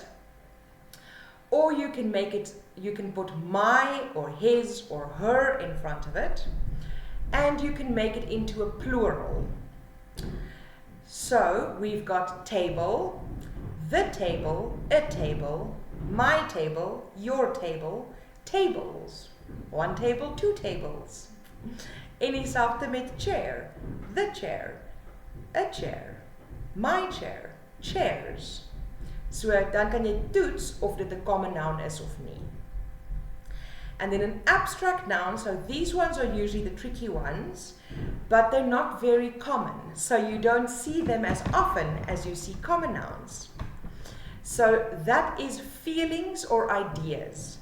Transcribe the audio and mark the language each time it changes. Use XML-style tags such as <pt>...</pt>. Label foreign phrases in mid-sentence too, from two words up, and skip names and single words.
<en>Or you can put my or his or her in front of it. And you can make it into a plural. So we've got table, the table, a table, my table, your table, tables. One table, two tables.</en> <af>En dieselfde met</af> <en>chair, the chair, a chair, my chair, chairs.</en> <af>So dan kan jy toets of dit 'n</af> <en>common noun</en> <af>is of nie.</af> <en>And then an abstract noun, so these ones are usually the tricky ones, but they're not very common. So you don't see them as often as you see common nouns. So that is feelings or ideas.</en>